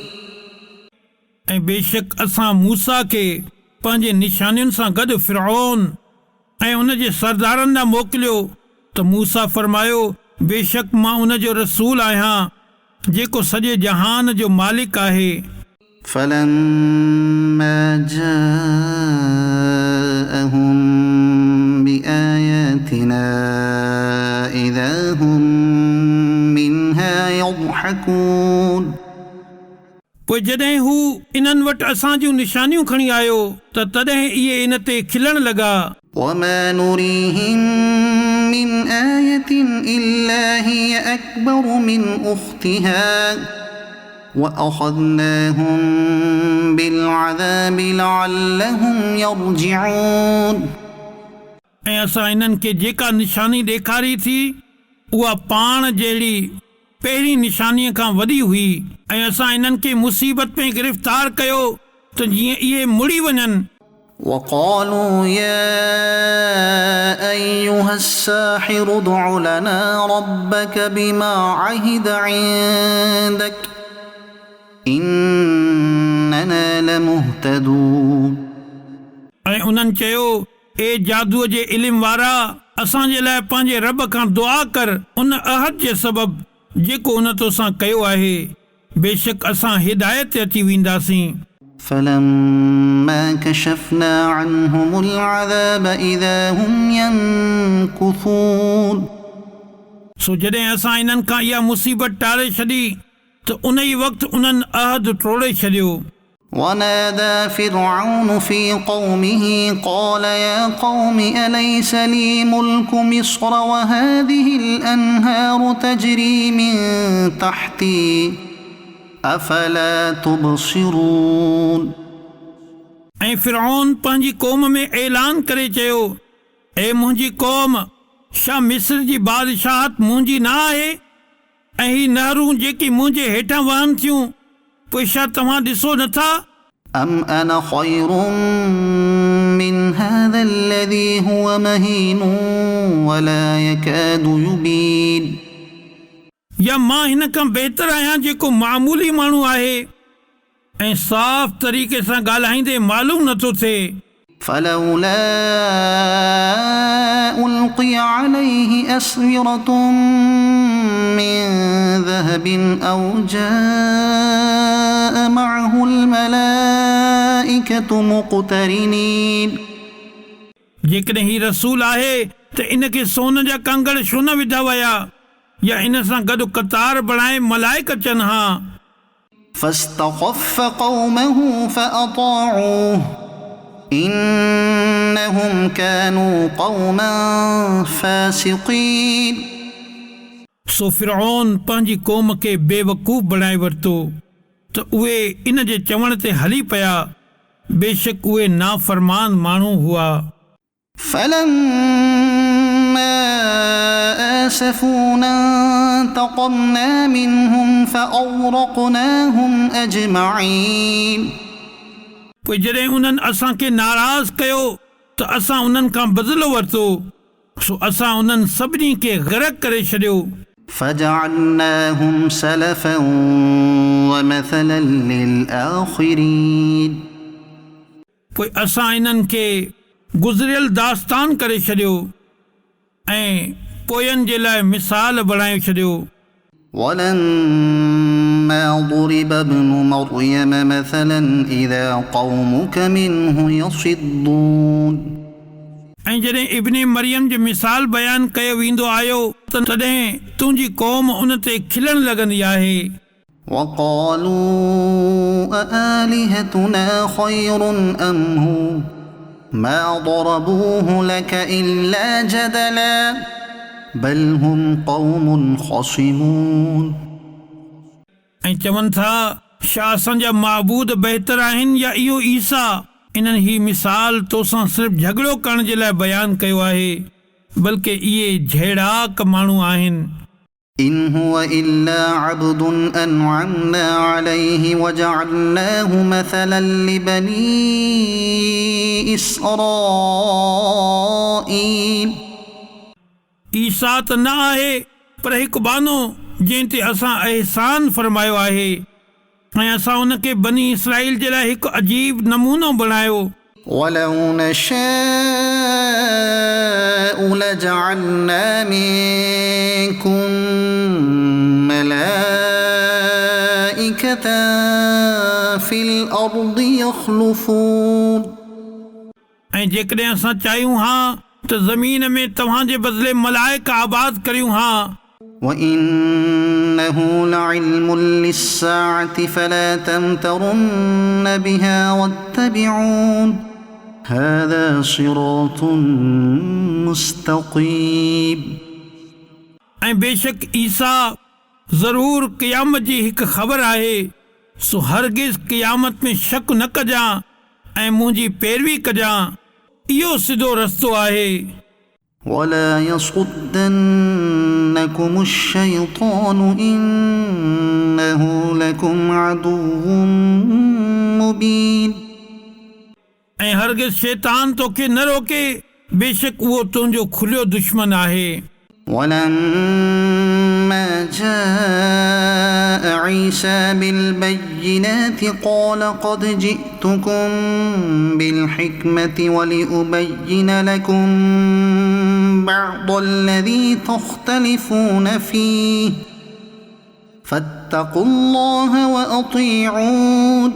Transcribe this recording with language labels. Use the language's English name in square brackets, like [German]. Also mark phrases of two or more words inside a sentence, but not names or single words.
[Sindhi] ऐं बेशक असां मूसा खे पंहिंजे निशानियुनि सां गॾु फिरऔन ऐं उन जे सरदारनि ॾांहुं मोकिलियो त मूसा फरमायो बेशक मां उन जो रसूल आहियां जेको सॼे जहान जो मालिक आहे [Arabic] فلما جاءهم بآياتنا إذا هم منها يضحكون [Sindhi] पोइ जॾहिं हू इन्हनि वटि असां जूं निशानियूं खणी आयो त तॾहिं इहे इन ते खिलण लॻा [Arabic] وما نريهم من آية إلا هي أكبر من أختها وأخذناهم بالعذاب لعلهم يرجعون [Sindhi] ऐं असां इन्हनि खे जेका निशानी ॾेखारी थी उहा पाण जहिड़ी पहिरीं निशानीअ खां वॾी हुई ऐं असां इन्हनि खे मुसीबत में गिरफ़्तार कयो त जीअं इहे मुड़ी वञनि [Arabic] وقالوا يا أيها الساحر ادع لنا ربك بما عهد عندك إننا لمهتدون [Sindhi] ऐं उन्हनि चयो ए जादूअ जे इल्म वारा असांजे लाइ पंहिंजे रब खां दुआ कर उन अहद जे सबबु जेको उन तोसां कयो आहे बेशक असां हिदायत ते अची वेंदासीं [Arabic] فلما كشفنا عنهم العذاب إذا هم ينكثون [Sindhi] सो जॾहिं असां इन्हनि खां इहा मुसीबत टारे छॾी त उन ई वक़्तु उन्हनि अहद टोड़े छॾियो [Arabic] ونادى فرعون في قومه قال يا قوم أليس لي ملك مصر وهذه الأنهار تجري من تحتي أفلا تبصرون [Sindhi] ऐं फिरऔन पंहिंजी क़ौम में ऐलान करे चयो ए मुंहिंजी क़ौम छा मिस्र जी बादशाहत मुंहिंजी न आहे ऐं ही नहरूं जेकी मुंहिंजे हेठां वहनि थियूं पोइ छा तव्हां ॾिसो नथा [Arabic] أم أنا خير من هذا الذي هو مهين ولا يكاد يبين [Sindhi] या मां हिन खां बहितर आहियां जेको मामूली माण्हू आहे ऐं साफ़ तरीक़े सां ॻाल्हाईंदे मालूम नथो थिए [Arabic] فلولا ألقي عليه أسورة من ذهب أو جاء معه الملائكة مقترنين [Sindhi] जेकॾहिं ही रसूल आहे त इनखे सोन जा कंगण छो न विधा विया या इन सां गॾु कतार बणाए मलाइक अचनि हा [Arabic] فاستخف قومه فأطاعوه إنهم كانوا قوما فاسقين [Sindhi] सो फिरऔन पंहिंजी क़ौम खे बेवकूफ़ बणाए वरितो त उहे इन जे चवण ते हली पिया बेशक उहे नाफ़रमान माण्हू हुआ [Arabic] فلما آسفونا انتقمنا منهم فأغرقناهم أجمعين [Sindhi] पोइ जॾहिं उन्हनि असांखे नाराज़ कयो त असां उन्हनि खां बदिलो वरितो सो असां उन्हनि सभिनी खे ग़रक़ करे छॾियो [Arabic] فجعلناهم سلفا ومثلا للآخرين [Sindhi] पोइ असां इन्हनि खे गुज़रियल दास्तान करे छॾियो ऐं पोयनि जे लाइ मिसाल बणाए छॾियो [Arabic] ولما ضرب ابن مريم مثلا إذا قومك منه يصدون [Sindhi] ऐं जॾहिं इब्ने मरियम जो मिसाल बयानु कयो वेंदो आयो तॾहिं तुंहिंजी क़ौम उन ते खिलण लॻंदी आहे [Arabic] وقالوا أآلهتنا خير أم هو ما ضربوه لك إلا جدلا بل هم قوم خصمون [Sindhi] ऐं चवनि था छा असांजा माबूद बहितर आहिनि या इहो ईसा इन्हनि ही मिसाल तोसां सिर्फ़ु झगड़ो करण जे लाइ बयानु कयो आहे बल्कि इहे जहिड़ाक माण्हू आहिनि [Arabic] إن هو إلا عبد أنعمنا عليه وجعلناه مثلا لبني إسرائيل [Sindhi] ईसा त न आहे पर हिकु बानो जंहिं ते असां अहसान फरमायो आहे ऐं असां उनखे बनी इसराईल जे लाइ हिकु अजीब नमूनो बणायो [Arabic] ولو نشاء لجعلنا منكم ملائكة في الأرض يخلفون [Sindhi] ऐं जेकॾहिं असां चाहियूं हा त ज़मीन में तव्हांजे बदिले मलाइक आबाद करियूं हा [Arabic] وإنه لعلم للساعة فلا تمترن بها واتبعون هذا صراط مستقيم [Sindhi] ऐं बेशक ईसा ज़रूर क़यामत जी हिकु ख़बर आहे सो हरगिज़ क़यामत में शक न कजां ऐं मुंहिंजी पैरवी कजां इहो सिधो रस्तो आहे [Arabic] ولا يصدنكم الشيطان إنه لكم عدو مبين [Sindhi] ऐं हरगिज़ शैतान तोखे न रोके, बेशक उहो तुंहिंजो खुलियो दुश्मन आहे। [Arabic] ولما جاء عيسى بالبينات قال قد جئتكم بالحكمة ولأبين لكم بعض الذي تختلفون فيه فاتقوا الله وأطيعون।